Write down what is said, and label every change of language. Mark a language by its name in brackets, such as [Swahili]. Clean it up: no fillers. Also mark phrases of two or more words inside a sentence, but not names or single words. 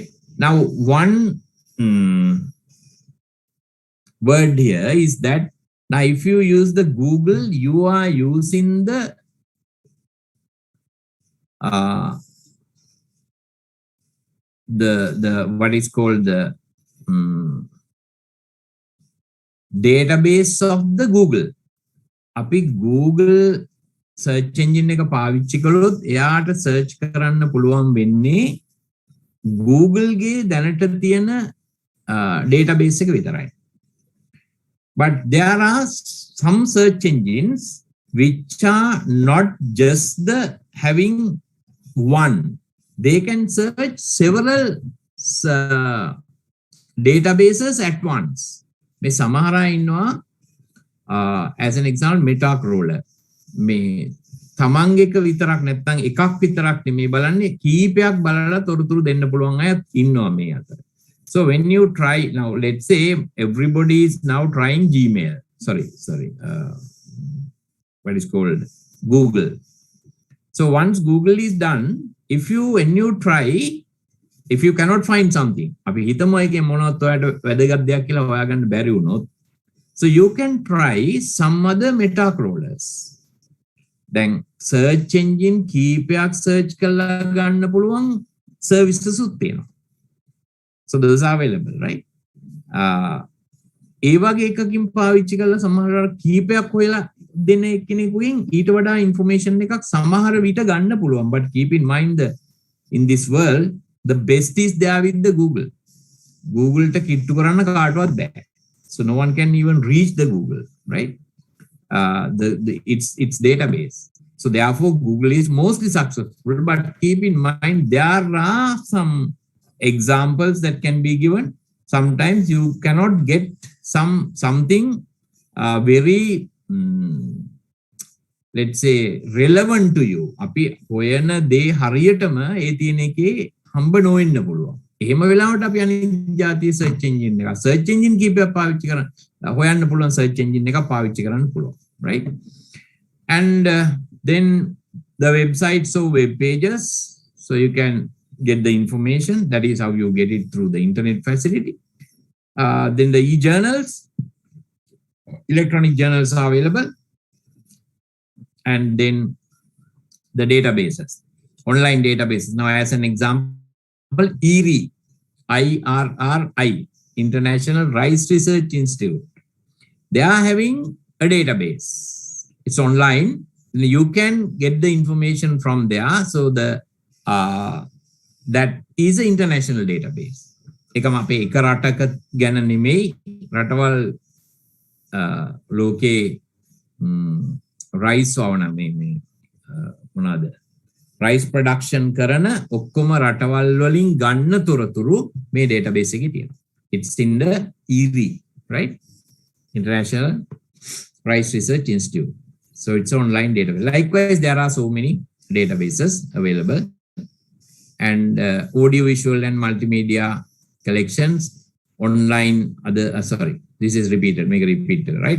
[English] Now, one word here is that now if you use the Google, you are using the what is called the database of the Google. [Sinhala] අපි Google [English] search engine [Sinhala] එක පාවිච්චි කළොත් එයාට search කරන්න පුළුවන් වෙන්නේ Google ගේ දැනට තියෙන database එක විතරයි. [English] But there are some search engines which are not just the having one. They can search several databases at once. [Sinhala] මේ සමහර අය ඉන්නවා [English] as an example [Sinhala] Metacrawler. මේ තමන්ගේ එක විතරක් නැත්නම් එකක් විතරක් නෙමෙයි බලන්නේ කීපයක් බලලා තොරතුරු දෙන්න පුළුවන් අය ඉන්නවා මේ අතර. [English] So when you try now, let's say everybody is now trying Gmail. What is called Google. So once Google is done, when you try, if you cannot find something, [Sinhala] අපි හිතමු එකේ මොනවත් ඔයාලට වැදගත් දෙයක් කියලා හොයාගන්න බැරි වුණොත්, [English] so you can try some other meta crawlers. Then search engine [Sinhala] කීපයක් search කරලා ගන්න පුළුවන් services උත් තියෙනවා. [English] So those are available, right? [Sinhala] ඒ වගේ එකකින් පාවිච්චි කරලා සමහරවල් කීපයක් හොයලා දෙන කෙනෙකුගෙන් ඊට වඩා information එකක් සමහර විට ගන්න පුළුවන්. [English] But keep in mind in this world, the best is there with the Google. [Sinhala] Google ට කිට්ටු කරන්න කාටවත් බෑ. [English] So no one can even reach the Google, right? Its database. So therefore Google is mostly successful, but keep in mind there are some examples that can be given. Sometimes you cannot get something very let's say relevant to you. [Sinhala] අපි හොයන දේ හරියටම ඒ තියෙන එකේ හම්බ නොවෙන්න පුළුවන්. එහෙම වෙලාවට අපි අනිත් જાතිය [English] search engine [Sinhala] එක [English] search engine [Sinhala] කීපයක් පාවිච්චි කරන හොයන්න පුළුවන් [English] search engine [Sinhala] එකක් පාවිච්චි කරන්න පුළුවන්, [English] right? And then the websites or web pages, so you can get the information. That is how you get it through the internet facility. Then the e-journals, electronic journals are available. And then the databases, online databases. Now as an example, IRRI, IRRI, International Rice Research Institute. They are having a database. It's online. You can get the information from there. So that is an international database. [Sinhala] එකම අපේ එක රටක ගැන නෙමෙයි රටවල් ලෝකේ rice වවන මේ මොනවාද [English] rice production [Sinhala] කරන ඔක්කොම රටවල් වලින් ගන්න තොරතුරු මේ database එකේ තියෙනවා. [English] It's in the IRRI, right? International Rice Research Institute. So it's an online database. Likewise, there are so many databases available. And audiovisual and multimedia collections, online this is repeated, make it repeated, right?